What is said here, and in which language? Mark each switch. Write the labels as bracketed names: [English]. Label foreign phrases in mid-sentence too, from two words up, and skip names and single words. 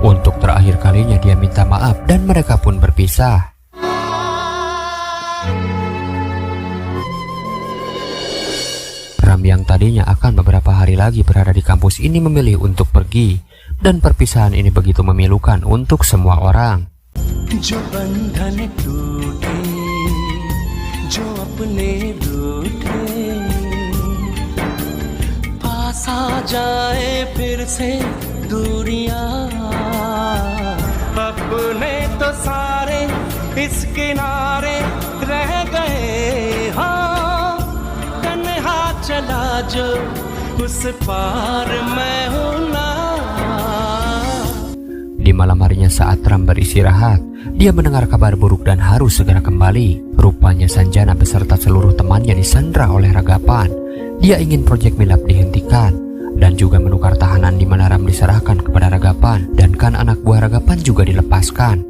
[Indonesian] Untuk terakhir kalinya dia minta maaf dan mereka pun berpisah. Ram yang tadinya akan beberapa hari lagi berada di kampus ini memilih untuk pergi, dan perpisahan ini begitu memilukan untuk semua orang. [Hindi] जो बंधन टूटे जो अपने रूठे पास आ जाए फिर से दूरियां अपने तो सारे इस किनारे रह गए हाँ तन्हा चला जो उस पार मैं हूं ना. [Indonesian] Di malam harinya saat Ram beristirahat, dia mendengar kabar buruk dan harus segera kembali. Rupanya Sanjana beserta seluruh temannya disandra oleh Ragapan. Dia ingin proyek Milap dihentikan dan juga menukar tahanan di mana Ram diserahkan kepada Ragapan, dan kan anak buah Ragapan juga dilepaskan.